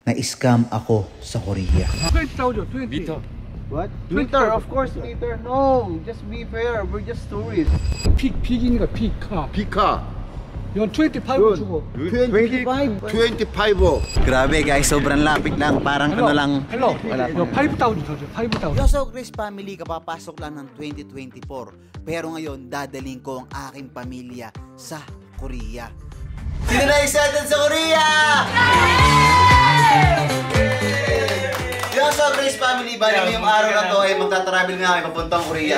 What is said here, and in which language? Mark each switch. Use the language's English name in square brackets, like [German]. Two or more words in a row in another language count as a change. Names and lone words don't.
[Filipino] na-scam ako sa Korea. 20,000, 20. [English] What? Twitter, of course, Twitter. No, just be fair. We're just tourists. [Korean] 픽이니까 픽카. 피카 이건 25 주고. 25? 25. [Filipino] Grabe guys, sobrang lapit lang. Parang ano lang. Hello. Wala [Korean] 이거 5,000 줘. 5,000. [Filipino] So Grace Family, kapapasok lang ng 2024. Pero ngayon, dadaling ko ang aking pamilya sa Korea. Sino na excited sa Korea? Yo, so Grace Family, bali ngayong araw na to ay magta-travel nga kami papuntang Korea.